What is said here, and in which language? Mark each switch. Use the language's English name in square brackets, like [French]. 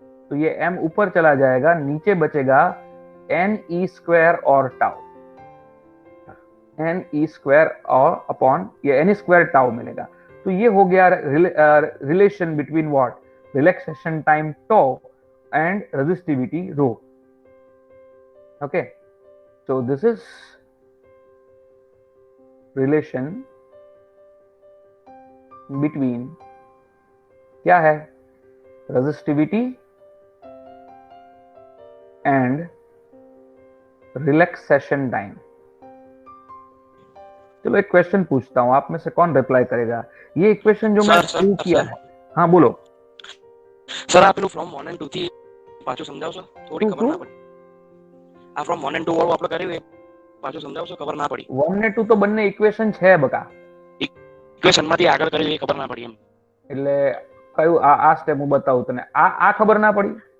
[Hindi] तो ये m ऊपर चला जाएगा, नीचे बचेगा NE² और टाउ. NE² और अपॉन ये NE² टाउ मिलेगा. तो ये हो गया relation between what? Relaxation time to and resistivity row. [English] okay, so this is relation between [Hindi] क्या है? [English] resistivity and relaxation time. [Hindi] चलो एक क्वेश्चन पूछता हूं, आप में से कौन रिप्लाई करेगा? ये इक्वेशन जो मैंने प्रूव किया है. हाँ बोलो [Gujarati] સર, આ પેલું ફ્રોમ 1 and 2 થી પાછું સમજાવશો? થોડી ખબર ના પડી. આ ફ્રોમ 1 and 2 વાળું આપણે કર્યું, પાછું સમજાવશો? ખબર ના પડી. 1 ને 2 તો બંને ઇક્વેશન છે બકા. ઇક્વેશન માંથી આગળ કર્યું એ ખબર ના પડી એમ. એટલે કયું? આ સ્ટેપ હું બતાવું તને. આ ખબર ના પડી?